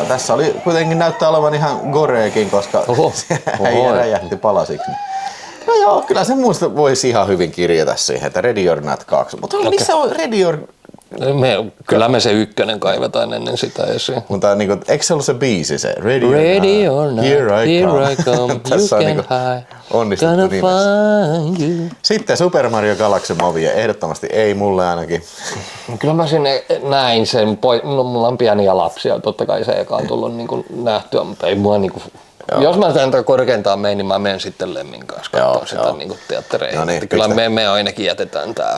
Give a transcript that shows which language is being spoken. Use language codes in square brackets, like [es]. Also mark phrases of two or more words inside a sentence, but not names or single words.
[fi] Tässä oli kuitenkin näyttää olevan ihan goreekin, koska äijä räjähti palasiksi. No joo, kyllä se muista voisi ihan hyvin kirjata siihen, että Ready or Not 2. Mutta missä on Ready or... Kyllä me se ykkönen kaivetaan ennen sitä esiin. Mutta niinku, eikö se ollut se biisi se? [en] Ready or not, here I come, you can hide, gonna find you. [fi] Sitten Super Mario Galaxy Movie, ehdottomasti ei mulle ainakin. Kyllä mä sinne näin sen, no mulla on pieniä lapsia, totta kai se eka on tullut niinku nähtyä, mutta ei mua niinku... Joo. Jos mä tämän korkeintaan menen, niin mä menen sitten Lemmin kanssa katsomaan sitä niinku teattereihin. No niin, kyllä me ainakin jätetään tää